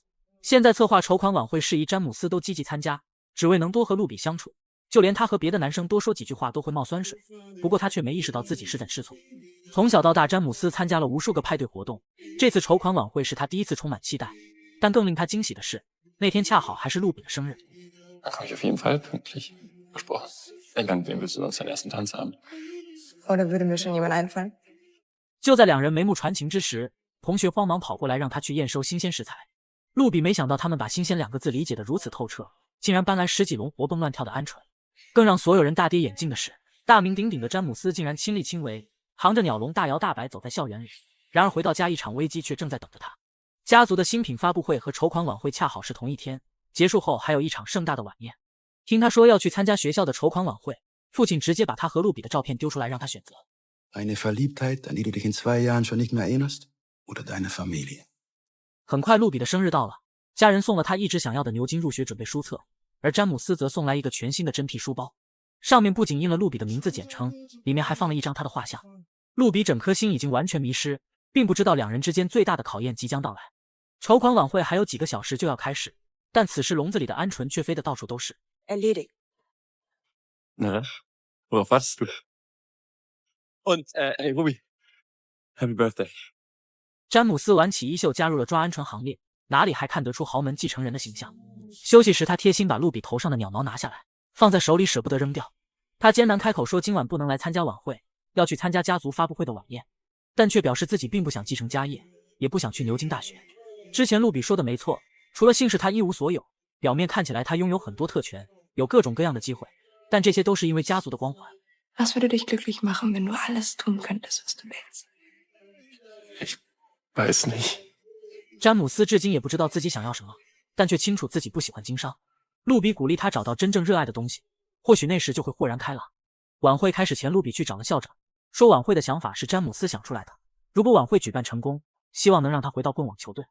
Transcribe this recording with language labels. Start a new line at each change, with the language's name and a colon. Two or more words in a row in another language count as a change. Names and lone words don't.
Chinese: 现在策划筹款晚会事宜，詹姆斯都积极参加，只为能多和露比相处。就连他和别的男生多说几句话都会冒酸水，不过他却没意识到自己是在吃醋。从小到大，詹姆斯参加了无数个派对活动，这次筹款晚会是他第一次充满期待。但更令他惊喜的是，那天恰好还是露比的生日。
German: Dann komme ich auf jeden Fall pünktlich. Versprochen. Ey, mit wem willst du sonst deinen ersten Tanz haben? Oder würde mir schon jemand einfallen?
Chinese: 就在两人眉目传情之时，同学慌忙跑过来让他去验收新鲜食材。露比没想到他们把新鲜2个字理解得如此透彻，竟然搬来10几笼活蹦乱跳的鹌鹑。更让所有人大跌眼镜的是，大名鼎鼎的詹姆斯竟然亲力亲为，扛着鸟笼大摇大摆走在校园里。然而回到家，一场危机却正在等着他。家族的新品发布会和筹款晚会恰好是同一天，结束后还有一场盛大的晚宴。听他说要去参加学校的筹款晚会，父亲直接把他和露比的照片丢出来让他选择。
German: Eine Verliebtheit, an die du dich in 2 Jahren schon nicht mehr erinnerst? Oder deine Familie?
Chinese: 很快，露比的生日到了，家人送了他一直想要的牛津入学准备书册，而詹姆斯则送来一个全新的真皮书包，上面不仅印了露比的名字简称，里面还放了一张他的画像。露比整颗心已经完全迷失，并不知道两人之间最大的考验即将到来。筹款晚会还有几个小时就要开始，但此时笼子里的鹌鹑却飞得到处都是。
German: Erledigt. Na, worauf wartest du? Und, hey, Ruby.
English: Happy birthday.
Chinese: 詹姆斯挽起衣袖加入了抓鹌鹑行列，哪里还看得出豪门继承人的形象？休息时，他贴心把露比头上的鸟毛拿下来，放在手里舍不得扔掉。他艰难开口说今晚不能来参加晚会，要去参加家族发布会的晚宴，但却表示自己并不想继承家业，也不想去牛津大学。之前露比说的没错，除了姓氏他一无所有，表面看起来他拥有很多特权，有各种各样的机会，但这些都是因为家族的光环。
German: Was würde dich glücklich machen, wenn du alles tun könntest, was du willst? Ich weiß nicht.
Chinese: 詹姆斯至今也不知道自己想要什么，但却清楚自己不喜欢经商。露比鼓励他找到真正热爱的东西，或许那时就会豁然开朗。晚会开始前，露比去找了校长，说晚会的想法是詹姆斯想出来的，如果晚会举办成功，希望能让他回到棍网球队。